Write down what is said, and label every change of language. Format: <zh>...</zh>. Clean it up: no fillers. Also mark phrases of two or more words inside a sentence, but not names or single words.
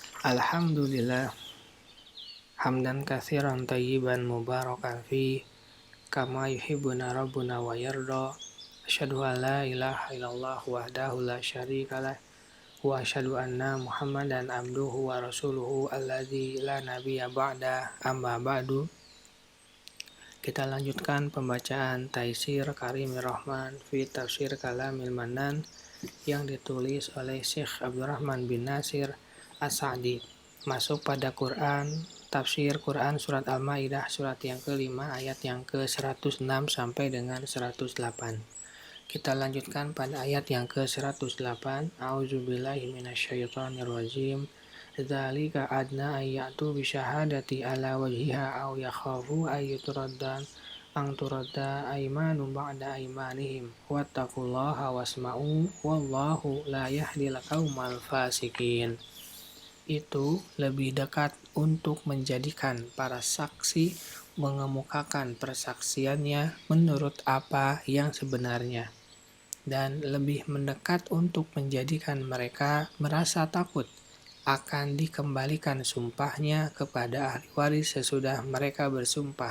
<ar>الحمد لله حمدا كثيرا طيبا مباركا فيه كما يحب ربنا ويرضى. أشهد أن لا إله إلا الله وحده لا شريك له وأشهد أن محمدا عبده ورسوله الذي لا نبي بعده. أما بعد.</ar> <id>Kita lanjutkan pembacaan Taisir Karimir Rahman fi Tafsir Kalamil Manan yang ditulis oleh Syekh Abdurrahman bin Nasir As-Sa'di. Masuk pada Quran, tafsir Quran surat Al-Maidah surat yang ke-5 ayat yang ke-106 sampai dengan 108. Kita lanjutkan pada ayat yang ke-108.</id> <ar>أعوذ بالله من الشيطان الرجيم. ذلك أدنى أن يأتوا بالشهادة على وجهها أو يخافوا أن ترد أيمان بعد أيمانهم واتقوا الله واسمعوا والله لا يهدي القوم الفاسقين.</ar> <id>Itu lebih dekat untuk menjadikan para saksi mengemukakan persaksiannya menurut apa yang sebenarnya, dan lebih mendekat untuk menjadikan mereka merasa takut akan dikembalikan sumpahnya kepada ahli waris sesudah mereka bersumpah.</id>